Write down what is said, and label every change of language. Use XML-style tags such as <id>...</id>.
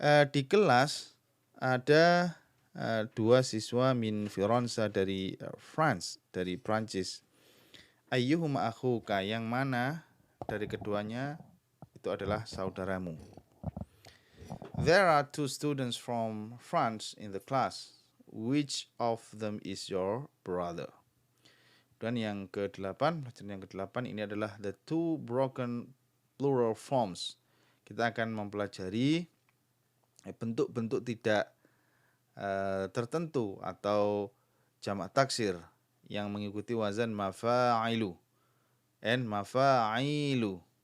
<id>Di kelas ada 2 siswa min Firenze dari France, dari Prancis.</id> <ar>Ayyuhuma akhuka,</ar> <id>yang mana dari keduanya itu adalah saudaramu.</id> <en>There are 2 students from France in the class. Which of them is your brother?</en> <id>Dan yang ke-8, pelajaran yang ke-8 ini adalah</id> <en>the 2 broken plural forms.</en> <id>Kita akan mempelajari bentuk-bentuk tidak tertentu atau jamak taksir yang mengikuti wazan mafa'ilu and mafa'ilu.</id>